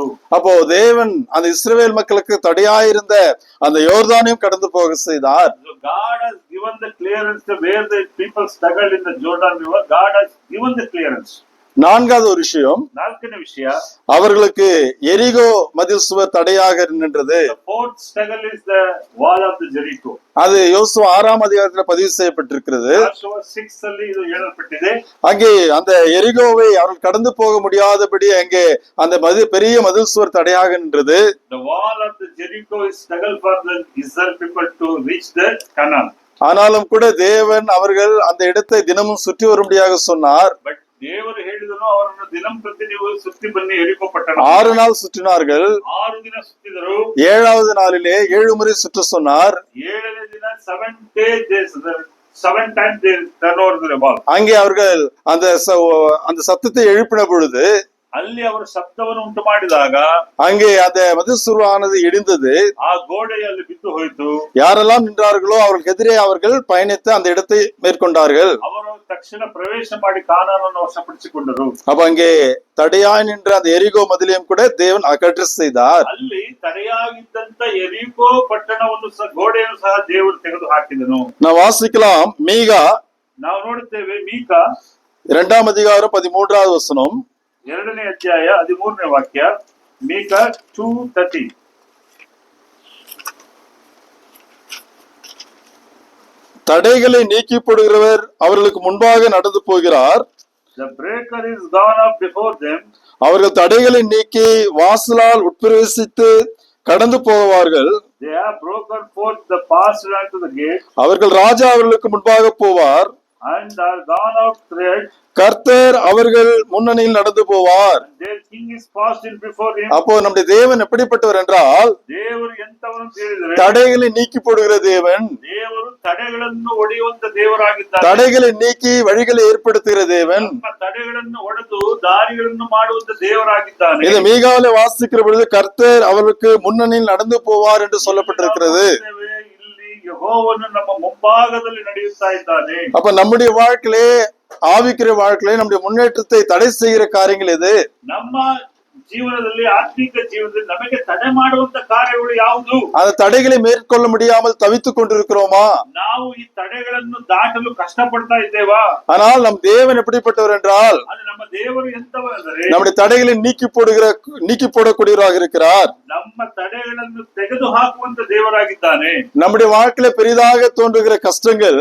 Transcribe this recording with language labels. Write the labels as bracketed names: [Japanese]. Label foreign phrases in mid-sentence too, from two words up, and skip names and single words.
[Tamil] அப்போ தேவன் அந்த இஸ்ரவேல் மக்களுக்கு தடையாயிருந்த அந்த யோர்தானையும் கடந்து போக செய்தார். [English] God has given the clearance where the people struggled in the Jordan River. God has given the clearance. [Tamil] 4வது ஒரு விஷயம், [Kannada] 4ನೇ ವಿಷಯ, [Tamil] அவர்களுக்கு எரிகோ மதில் சுவர் தடையாக நின்றது. [English] The fourth struggle is the wall of the Jericho. [Tamil] அது யோசுவா 6ஆம் அதிகாரத்துல பதிவு செய்யப்பட்டிருக்கிறது. [Kannada] Joshua 6 ಅಲ್ಲಿ ಇದು ಹೇಳಲ್ಪಟ್ಟಿದೆ. [Tamil] அங்கே அந்த எரிகோவை அவர்கள் கடந்து போக முடியாதபடி அங்கே அந்த பெரிய மதில் சுவர் தடையாக நின்றது. [English] The wall of the Jericho is struggle for the Israel people to reach the Canaan. [Tamil] ஆனாலும் கூட தேவன் அவர்கள் அந்த இடத்தை தினமும் சுற்றி வரும்படியாக சொன்னார். [Kannada] ಬಟ್ ದೇವರು ಹೇಳಿದನು ಅವರನ್ನು ದಿನಂ ಪ್ರತಿ ನೀವು ಸುತ್ತಿ ಬನ್ನಿ ಎರಿಕೋ ಪಟ್ಟಣ. [Tamil] 6 நாள் சுற்றினார்கள். [Kannada] 6 ದಿನ ಸುತ್ತಿದರು. [Tamil] 7வது நாளிலே 7 முறை சுற்ற சொன்னார். [English] 7ನೇ ದಿನ 7 days 7 times they turn over the ball. [Tamil] அங்கே அவர்கள் அந்த சத்தத்தை எழுப்பின பொழுது [Kannada] ಅಲ್ಲಿ ಅವರು ಶಬ್ದವನ್ನು ಉಂಟು ಮಾಡಿದಾಗ [Tamil] அங்கே அந்த மதிசுருவானது இடிந்தது. [Kannada] ಆ ಗೋಡೆಯಲ್ಲಿ ಬಿದ್ದು ಹೋಯಿತು. [Tamil] யாரெல்லாம் நின்றார்களோ அவர்களுக்கு எதிரே அவர்கள் பயணித்து அந்த இடத்தை மேற்கொண்டார்கள். [Kannada] ಅವರು ತಕ್ಷಣ ಪ್ರವೇಶ ಮಾಡಿ ಕಾನಾನನ್ನು ವಶಪಡಿಸಿಕೊಂಡರು. [Tamil] அப்ப அங்கே தடையாய் நின்ற அந்த எரிகோ மதிலையும் கூட தேவன் அகற்ற செய்தார். [Kannada] ಅಲ್ಲಿ ತಡೆಯಾಗಿದ್ದಂತ ಎರಿಕೋ ಪಟ್ಟಣವನ್ನು ಸಹ ಗೋಡೆಯನ್ನು ಸಹ ದೇವರು ತೆಗೆದು ಹಾಕಿದನು. [Tamil] நான் வாசிக்கலாம். மீகா [Kannada] ನಾವು ನೋಡುತ್ತೇವೆ ಮೀಕಾ [Tamil] 2ஆம் அதிகாரம் 13வது வசனம். [Kannada] 2ನೇ ಅಧ್ಯಾಯ 13ನೇ ವಾಕ್ಯ. ಮೀಕಾ 2:30. [Tamil] தடைகளை நீக்கி போடுகிறவர் அவர்களுக்கு முன்பாக நடந்து போகிறார். [English] The breaker is gone up before them. [Tamil] அவர்கள் தடைகளை நீக்கி வாசலால் உட்பிரவேசித்து கடந்து போவார்கள். [English] They have broken forth the passage unto the gate. [Tamil] அவர்கள் ராஜா அவர்களுக்கு முன்பாக போவார். [English] And are gone out thread. [Tamil] கர்த்தர் அவர்கள் முன்னணியில் நடந்து போவார். [English] Their king is passed in before him. [Tamil] அப்போ நம்முடைய தேவன் எப்படிப்பட்டவர் என்றால் [Kannada] ದೇವರು ಎಂತವನು ಹೇಳಿದರೆ [Tamil] தடைகளை நீக்கி போடுகிற தேவன். [Kannada] ದೇವರು ತಡೆಗಳನ್ನು ಒಡೆಯುವಂತ ದೇವರಾಗಿದ್ದಾನೆ. [Tamil] தடைகளை நீக்கி வழிகளை ஏற்படுத்துகிற தேவன். [Kannada] ನಮ್ಮ ತಡೆಗಳನ್ನು ಒಡೆದು ದಾರಿಗಳನ್ನು ಮಾಡುವಂತ ದೇವರಾಗಿದ್ದಾನೆ. [Tamil] இது மீகாவிலே வாசிக்கிற பொழுது கர்த்தர் அவர்களுக்கு முன்னணியில் நடந்து போவார் என்று சொல்லப்பட்டிருக்கிறது. [Kannada] ಇಲ್ಲಿ ಯೆಹೋವನು ನಮ್ಮ ಮುಂಭಾಗದಲ್ಲಿ ನಡೆಯುತ್ತಾ ಇದ್ದಾನೆ. [Tamil] அப்ப நம்முடைய வாழ்க்கையிலே ஆவிக்கிற வாழ்க்கையிலே நம்முடைய முன்னேற்றத்தை தடை செய்கிற காரியங்கள் எது? [Kannada] ನಮ್ಮ ಜೀವನದಲ್ಲಿ ಆತ್ಮಿಕ ಜೀವನದಲ್ಲಿ ನಮಗೆ ತಡೆ ಮಾಡುವಂತ ಕಾರ್ಯಗಳು ಯಾವುದು? [Tamil] அந்த தடைகளை மேற்கொள்ள முடியாமல் தவித்துக் கொண்டிருக்கிறோமா? [Kannada] ನಾವು ಈ ತಡೆಗಳನ್ನು ದಾಟಲು ಕಷ್ಟಪಡ್ತಾ ಇದ್ದೇವಾ? [Tamil] ஆனால் நம் தேவன் எப்படிப்பட்டவர் என்றால் [Kannada] ಅದು ನಮ್ಮ ದೇವರು ಎಂತವರೆಂದರೆ [Tamil] நம்முடைய தடைகளை நீக்கி போடக்கூடியவராக இருக்கிறார். [Kannada] ನಮ್ಮ ತಡೆಗಳನ್ನು ತೆಗೆದು ಹಾಕುವಂತ ದೇವರಾಗಿದ್ದಾನೆ. [Tamil] நம்முடைய வாழ்க்கையில பெரிதாக தோன்றுகிற கஷ்டங்கள்